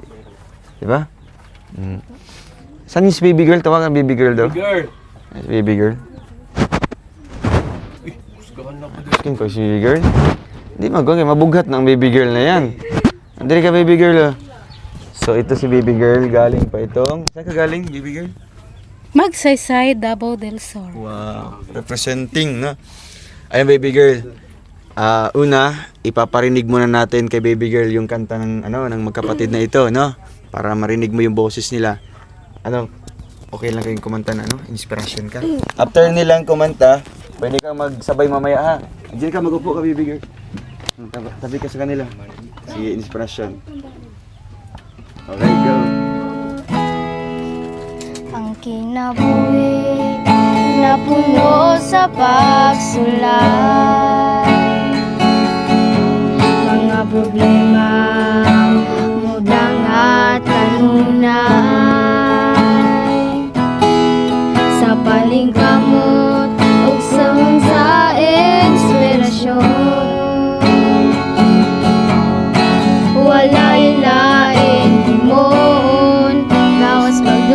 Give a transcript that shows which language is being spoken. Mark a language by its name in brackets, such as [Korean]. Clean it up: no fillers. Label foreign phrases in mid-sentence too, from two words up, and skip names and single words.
[Filipino] Diba? Saan yung [English] baby girl? [Filipino] Tawagan [English] baby girl [Filipino] daw. [English] Baby girl. [Filipino] Skin ko si [English] baby girl. [Filipino] Hindi mabughat ng [English] baby girl [Filipino] na yan. Andali ka [English] baby girl. [Filipino] So ito si [English] baby girl, [Filipino] galing pa itong. Saan ka galing [English] baby girl? [Filipino] Magsaysay, Davao del Sur. Wow, representing, no? Ayun [English] baby girl. [Filipino] Una, ipaparinig muna natin kay [English] baby girl [Filipino] yung kanta ng ng magkapatid na ito, no? Para marinig mo yung boses nila. Okay lang kayong kumanta na, inspiration ka. After nilang kumanta, pwede kang magsabay mamaya, ha? Diyan ka, mag-upo ka, [English] baby girl. [Filipino] Tabi ka sa kanila. Sige, inspiration. Okay, go. [Cebuano] Ang kinabuhi na puno sa pagsulay, mga problema mudang at kanunay, sa palingkamot ug sa inspirasyon, walay lain himon gawas